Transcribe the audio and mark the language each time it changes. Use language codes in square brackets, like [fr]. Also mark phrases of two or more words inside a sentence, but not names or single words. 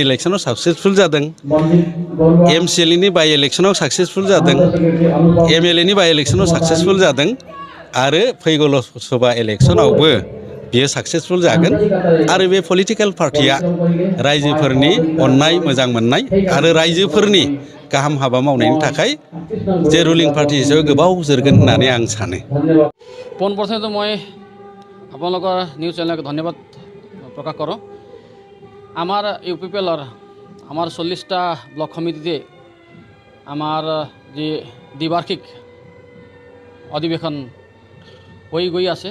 [brx] इलेक्शनाव साक्सेसफुल जादों, एमसिएलनि बाइ इलेक्शनाव साक्सेसफुल जादों, एमएलएनि बाइ इलेक्शनाव साक्सेसफुल जादों आरो फैगौ लकसभा इलेक्शनावबो बियो साक्सेसफुल जागोन आरो बे पलिटिकेल पार्टिया रायजोफोरनि अननाय मोजां मोननाय आरो रायजोफोरनि गाहाम हाबा मावनायनि थाखाय जे रुलिं पार्टी हिसाबै गोबाव जोरगोन होननानै आं सानो। [as] পোনপ্ৰথমে মই আপোনালোকৰ নিউজ চেনেলক ধন্যবাদ প্ৰকাশ কৰোঁ। আমাৰ ইউ.প.ৰ আমাৰ 40টা ব্লক সমিতিতে আমাৰ যি দ্বিবাৰ্ষিক অধিৱেশন হৈ গৈ আছে।